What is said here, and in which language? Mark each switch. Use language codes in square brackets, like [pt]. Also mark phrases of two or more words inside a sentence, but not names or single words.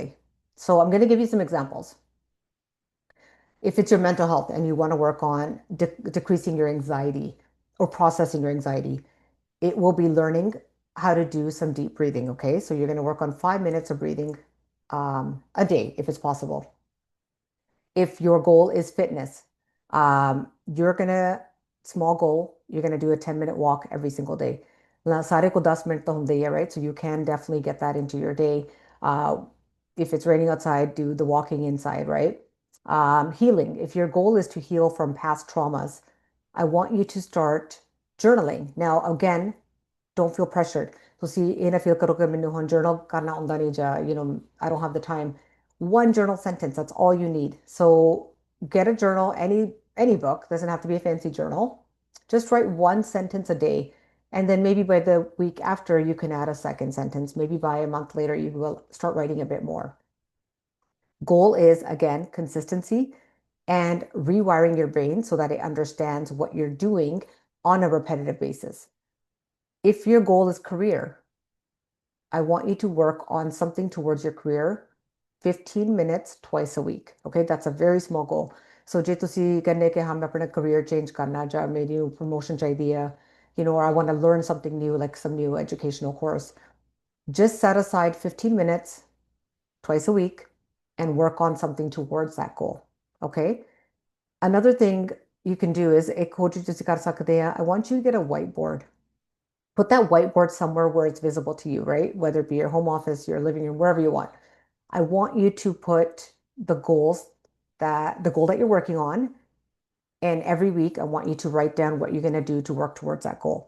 [en] So I'm going to give you some examples. If it's your mental health and you want to work on decreasing your anxiety or processing your anxiety, it will be learning how to do some deep breathing. Okay. So you're going to work on 5 minutes of breathing a day if it's possible. If your goal is fitness, you're going to, small goal, you're going to do a 10-minute walk every single day. [pa] ਸਾਰੇ ਕੋ 10 ਮਿੰਟ ਤੋ ਹੁੰਦੇ ਹੀ ਹੈ, [en] right? So you can definitely get that into your day. If it's raining outside, do the walking inside, right? Healing. If your goal is to heal from past traumas, I want you to start journaling. Now, again, don't feel pressured. [pa] ਤੁਸੀਂ ਇਹ ਨਾ feel ਕਰੋ ਕਿ ਮੈਨੂੰ ਹੁਣ journal ਕਰਨਾ ਆਉਂਦਾ ਨਹੀਂ ਜਾਂ [en] I don't have the time. One journal sentence, that's all you need. So get a journal, any book, doesn't have to be a fancy journal. Just write one sentence a day. And then maybe by the week after, you can add a second sentence. Maybe by a month later, you will start writing a bit more. Goal is, again, consistency and rewiring your brain so that it understands what you're doing on a repetitive basis. If your goal is career, I want you to work on something towards your career 15 minutes twice a week. Okay, that's a very small goal. [pa] So ਜੇ ਤੁਸੀਂ ਕਹਿੰਦੇ ਕਿ ਹਾਂ ਮੈਂ ਆਪਣਾ [en] career change [pa] ਕਰਨਾ ਜਾਂ ਮੇਰੀ promotion ਚਾਹੀਦੀ ਹੈ, [en] or I want to learn something new, like some new educational course, just set aside 15 minutes twice a week and work on something towards that goal. Okay. Another thing you can do is [pa] ਇੱਕ ਹੋਰ ਚੀਜ਼ ਤੁਸੀਂ ਕਰ ਸਕਦੇ ਆ, [en] I want you to get a whiteboard. Put that whiteboard somewhere where it's visible to you, right? Whether it be your home office, your living room, wherever you want. I want you to put the goal that you're working on, and every week I want you to write down what you're going to do to work towards that goal.